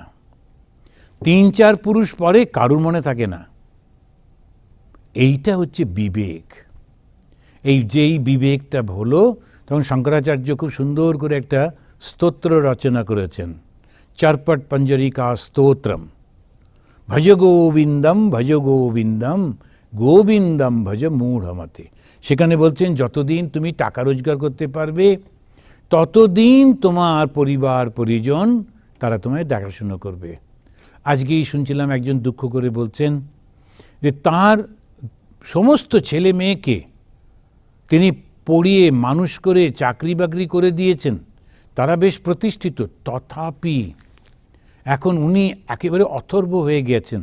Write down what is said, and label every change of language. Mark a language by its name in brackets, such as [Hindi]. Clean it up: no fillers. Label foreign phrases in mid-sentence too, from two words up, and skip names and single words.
[Bangla] 3-4 পুরুষ পরে কারুর মনে থাকে না। এইটা হচ্ছে বিবেক। এই যেই বিবেকটা হলো, তখন শঙ্করাচার্য খুব সুন্দর করে একটা স্তোত্র রচনা করেছেন, চারপট পঞ্জরিকা স্তোত্রম। [Sanskrit] ভজ গোবিন্দম ভজ গোবিন্দম গোবিন্দম ভজ মূঢ়মতে। [Bangla] সেখানে বলছেন যতদিন তুমি টাকা রোজগার করতে পারবে ততদিন তোমার পরিবার পরিজন তারা তোমায় দেখাশুনো করবে। আজকেই শুনছিলাম একজন দুঃখ করে বলছেন যে তার সমস্ত ছেলে মেয়েকে তিনি পড়িয়ে মানুষ করে চাকরি বাকরি করে দিয়েছেন, তারা বেশ প্রতিষ্ঠিত, তথাপি এখন উনি একেবারে অথর্ব হয়ে গেছেন।